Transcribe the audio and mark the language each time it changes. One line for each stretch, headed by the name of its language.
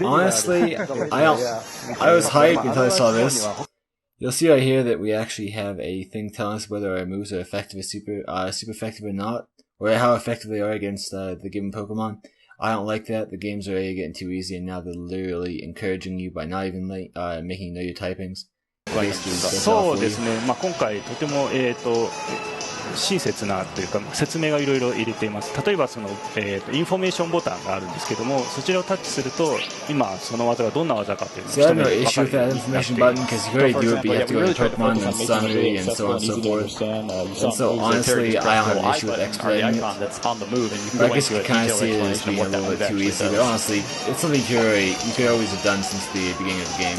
English: Honestly, I was hyped until I saw this. You'll see right here that we actually have a thing telling us whether our moves are effective or super effective or not, or how effective they are against the given Pokemon. I don't like that. The games are already getting too easy, and now they're literally encouraging you by not even making you know your typings.
Japanese: そうですね。今回とても親切なというか説明がいろいろ入れています。例えばその、インフォメーションボタンがあるんですけども、そちらをタッチすると今その技がどんな技かというのを
English: So I have no issue with that information button because you already do it, but you have to go to Pokemon and summary and so on and so forth. And so honestly, I don't have an issue with expediting it. But I guess you can kind of see it as being a little bit too easy. But honestly, it's something you could always have done since the beginning of the game.